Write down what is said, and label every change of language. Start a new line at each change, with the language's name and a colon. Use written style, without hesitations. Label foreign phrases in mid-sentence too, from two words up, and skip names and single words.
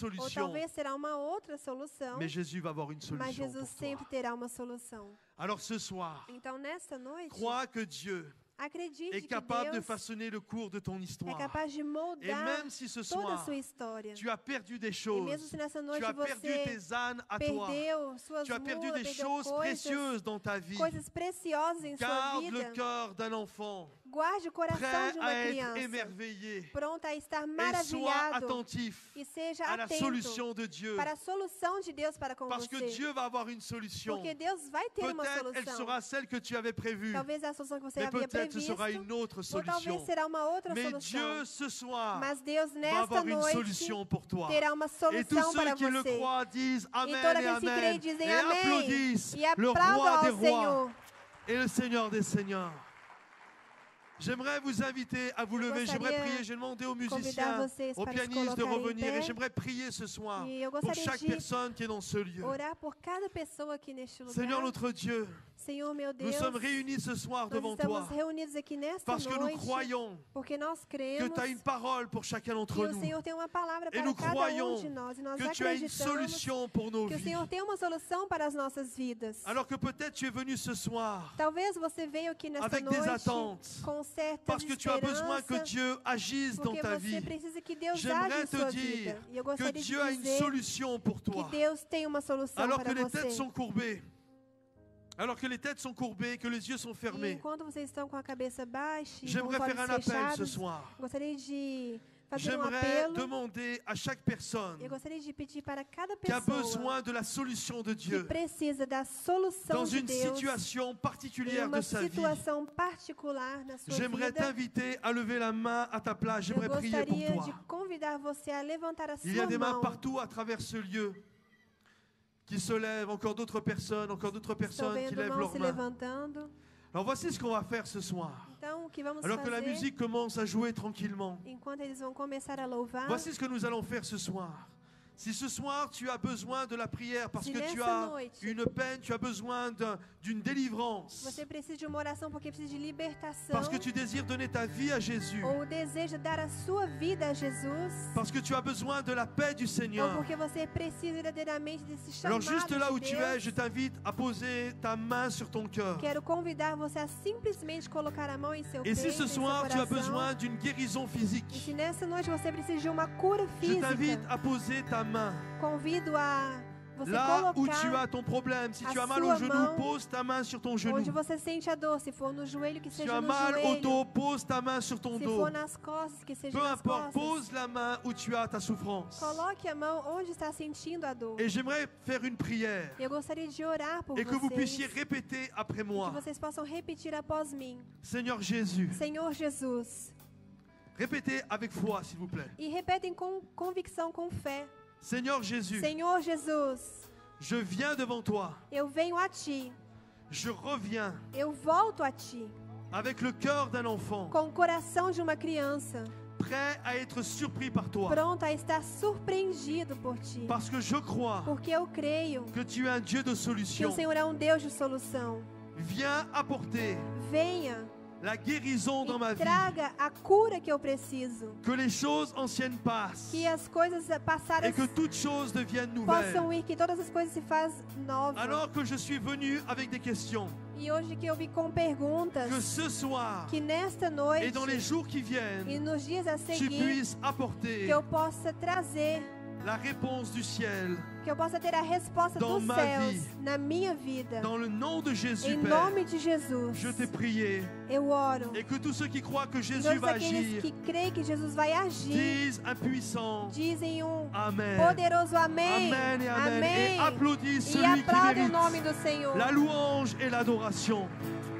Portuguese: ou
French: solution.
Portuguese: talvez será uma outra solução,
French: Mais Jésus va avoir une
Portuguese: mas
French: solution
Portuguese: Jesus
French: pour
Portuguese: sempre
French: toi.
Portuguese: terá uma solução.
French: Alors ce soir,
Portuguese: Então, nesta noite,
French: crois que Dieu
Portuguese: acredite
French: est
Portuguese: que
French: capable de
Portuguese: Deus
French: façonner le cours de ton
Portuguese: é
French: histoire.
Portuguese: capaz de
French: Et
Portuguese: moldar
French: même si ce
Portuguese: toda a
French: soir,
Portuguese: sua história.
French: tu as perdu des
Portuguese: E mesmo
French: choses,
Portuguese: se nessa
French: tu
Portuguese: noite
French: as perdu
Portuguese: você
French: tes ânes à toi,
Portuguese: perdeu suas
French: tu as perdu
Portuguese: mulas,
French: des
Portuguese: perdeu
French: choses
Portuguese: coisas,
French: précieuses dans ta vie,
Portuguese: coisas preciosas em sua
French: garde le
Portuguese: vida,
French: cœur d'un enfant
Portuguese: guarde o coração
French: prêt
Portuguese: de
French: à
Portuguese: uma
French: être
Portuguese: criança,
French: émerveillé
Portuguese: pronta a estar
French: et sois
Portuguese: maravilhado
French: attentif
Portuguese: e seja
French: à la
Portuguese: atento
French: solution de Dieu.
Portuguese: para a solução de Deus para com
French: Parce que
Portuguese: você.
French: Dieu va avoir une solution.
Portuguese: Porque Deus vai ter uma
French: Peut-être elle
Portuguese: solução.
French: sera celle que tu avais prévue,
Portuguese: Talvez a solução que você
French: mais
Portuguese: havia
French: peut-être ce
Portuguese: previsto,
French: sera une autre
Portuguese: ou talvez
French: solution.
Portuguese: será uma outra
French: Mais
Portuguese: solução.
French: Dieu ce soir
Portuguese: Mas Deus
French: va
Portuguese: nesta
French: avoir une
Portuguese: noite
French: solution pour toi.
Portuguese: terá uma
French: Et tous
Portuguese: solução
French: ceux
Portuguese: para
French: qui le
Portuguese: você.
French: croient disent Amen
Portuguese: E todos
French: et
Portuguese: aqueles que creem
French: Amen.
Portuguese: dizem
French: Et
Portuguese: amém
French: applaudissent
Portuguese: e
French: le
Portuguese: aplaudam
French: roi des
Portuguese: ao
French: rois
Portuguese: Senhor.
French: et le Seigneur des seigneurs. J'aimerais vous inviter à vous lever. J'aimerais
Portuguese: gostaria
French: prier. J'ai demandé aux
Portuguese: convidar
French: musiciens,
Portuguese: vocês
French: aux
Portuguese: para se
French: pianistes de
Portuguese: colocarem em
French: revenir.
Portuguese: pé.
French: Et j'aimerais prier ce soir
Portuguese: E eu
French: pour
Portuguese: gostaria
French: chaque
Portuguese: de
French: personne qui est dans ce lieu.
Portuguese: orar por cada pessoa aqui neste lugar.
French: Seigneur notre Dieu,
Portuguese: Senhor meu
French: nous
Portuguese: Deus,
French: sommes réunis ce soir
Portuguese: nós
French: devant
Portuguese: estamos
French: toi
Portuguese: reunidos aqui nesta
French: parce que nous
Portuguese: noite
French: croyons
Portuguese: porque nós
French: que
Portuguese: cremos
French: tu as une parole pour chacun
Portuguese: que
French: d'entre
Portuguese: o
French: nous,
Portuguese: Senhor tem uma palavra
French: Et
Portuguese: para
French: nous
Portuguese: cada
French: croyons
Portuguese: de nós e nós
French: que tu as une
Portuguese: acreditamos
French: solution pour nos
Portuguese: que o
French: vies.
Portuguese: Senhor tem uma solução para as nossas vidas.
French: Alors que peut-être tu es venu ce soir
Portuguese: Talvez você veio aqui nesta
French: avec des
Portuguese: noite
French: attentes,
Portuguese: com certas
French: parce que tu as besoin que
Portuguese: esperanças,
French: Dieu agisse dans
Portuguese: porque
French: ta
Portuguese: você
French: vie.
Portuguese: precisa que Deus age
French: J'aimerais
Portuguese: em
French: te
Portuguese: sua
French: dire
Portuguese: vida. E eu
French: que
Portuguese: gostaria de
French: Dieu a une
Portuguese: dizer
French: solution pour
Portuguese: que
French: toi.
Portuguese: Deus tem uma solução
French: Alors que
Portuguese: para
French: les têtes
Portuguese: você.
French: sont courbées, alors que les têtes sont courbées, que les yeux sont
Portuguese: E
French: fermés,
Portuguese: enquanto vocês estão com a cabeça baixa e com os
French: j'aimerais faire
Portuguese: olhos
French: un appel ce
Portuguese: fechados,
French: soir.
Portuguese: gostaria de fazer um
French: J'aimerais
Portuguese: apelo.
French: demander à chaque personne
Portuguese: Eu gostaria de pedir para cada
French: qui a
Portuguese: pessoa
French: besoin de la solution de
Portuguese: que
French: Dieu
Portuguese: precisa da solução
French: dans
Portuguese: de
French: une
Portuguese: Deus
French: situation
Portuguese: em
French: particulière
Portuguese: uma
French: de sa vie.
Portuguese: situação particular na sua
French: J'aimerais
Portuguese: vida.
French: t'inviter à lever la main à ta place.
Portuguese: Eu
French: J'aimerais prier pour
Portuguese: gostaria de
French: toi.
Portuguese: convidar você a levantar a
French: Il y a
Portuguese: sua
French: des mains
Portuguese: mão.
French: partout à travers ce lieu qui se lèvent. Encore d'autres personnes
Portuguese: Estou
French: qui
Portuguese: vendo
French: lèvent
Portuguese: mãos
French: leurs
Portuguese: se
French: mains.
Portuguese: levantando.
French: Alors voici ce qu'on va faire ce soir.
Portuguese: Então, o que vamos
French: Alors que la
Portuguese: fazer,
French: musique commence à jouer tranquillement.
Portuguese: enquanto eles vão começar a louvar,
French: Voici ce que nous allons faire ce soir. Si ce soir tu as besoin de la prière parce Si que tu
Portuguese: nessa
French: as
Portuguese: noite
French: une peine, tu as besoin d'une délivrance,
Portuguese: você precisa de uma oração porque precisa de libertação,
French: parce que tu désires donner ta vie à Jésus,
Portuguese: ou deseja dar a sua vida a Jesus,
French: parce que tu as besoin de la paix du
Portuguese: ou
French: Seigneur.
Portuguese: porque você precisa verdadeiramente desse
French: Alors
Portuguese: chamado
French: juste là où
Portuguese: de
French: tu
Portuguese: Deus,
French: es, je t'invite à poser ta main sur ton cœur.
Portuguese: quero convidar você a simplesmente colocar a mão em seu
French: Et
Portuguese: peito,
French: si ce
Portuguese: em seu
French: soir tu as
Portuguese: coração.
French: besoin d'une guérison
Portuguese: E
French: physique,
Portuguese: se nessa noite você precisa de uma cura
French: je t'invite
Portuguese: física,
French: à poser ta main.
Portuguese: convido a você
French: Là où tu
Portuguese: colocar
French: as ton problème, si
Portuguese: a
French: tu as mal
Portuguese: sua
French: au genou,
Portuguese: mão
French: pose ta main sur ton genou.
Portuguese: onde você sente a dor, se for no joelho que
French: Si tu
Portuguese: seja
French: as
Portuguese: no
French: mal au
Portuguese: joelho,
French: dos, pose ta main sur ton
Portuguese: se
French: dos.
Portuguese: for nas costas que seja
French: Peu
Portuguese: nas
French: importe,
Portuguese: costas.
French: pose la main où tu as ta souffrance.
Portuguese: Coloque a mão onde está sentindo a dor.
French: Et j'aimerais faire une prière
Portuguese: Eu gostaria de orar por
French: et que vous puissiez
Portuguese: vocês,
French: répéter après
Portuguese: que
French: moi.
Portuguese: vocês possam repetir após mim.
French: Seigneur Jésus,
Portuguese: Senhor Jesus.
French: répétez avec foi s'il vous plaît.
Portuguese: E repetem com convicção, com fé.
French: Seigneur Jésus,
Portuguese: Senhor Jesus,
French: je viens devant toi.
Portuguese: eu venho a Ti.
French: Je reviens
Portuguese: Eu volto a Ti.
French: avec le cœur d'un enfant,
Portuguese: Com o coração de uma criança.
French: prêt à être surpris par toi.
Portuguese: Pronto a estar surpreendido por Ti.
French: Parce que je crois
Portuguese: Porque eu creio
French: que tu es un Dieu de
Portuguese: que o
French: solution.
Portuguese: Senhor é um Deus de solução.
French: Viens apporter
Portuguese: Venha
French: la guérison dans ma
Portuguese: e
French: vie.
Portuguese: traga a cura que eu preciso.
French: Que les choses anciennes passent
Portuguese: Que as coisas passadas
French: et que toutes choses deviennent
Portuguese: possam
French: nouvelles.
Portuguese: ir, que todas as coisas se fazem novas.
French: Alors que je suis venu avec des questions,
Portuguese: E hoje que eu vi com perguntas,
French: que ce soir
Portuguese: que nesta
French: et
Portuguese: noite
French: dans les jours qui
Portuguese: e
French: viennent,
Portuguese: nos dias a
French: tu
Portuguese: seguir,
French: puisses
Portuguese: que
French: apporter
Portuguese: eu possa trazer
French: la réponse du ciel.
Portuguese: Que eu possa ter a resposta
French: Dans
Portuguese: dos
French: ma
Portuguese: céus
French: vie.
Portuguese: na minha vida.
French: Dans le nom de Jésus,
Portuguese: Em
French: Père,
Portuguese: nome de Jesus,
French: je t'ai prié.
Portuguese: eu oro.
French: Et que tous ceux qui croient que Jésus
Portuguese: Todos
French: va
Portuguese: aqueles
French: agir
Portuguese: que creem que Jesus vai agir,
French: disent impuissant.
Portuguese: dizem
French: Amen.
Portuguese: poderoso amém.
French: Amen et amen. Et
Portuguese: Amém.
French: applaudissent
Portuguese: E
French: celui qui
Portuguese: aplaudem o
French: mérite
Portuguese: nome do Senhor.
French: la louange et l'adoration.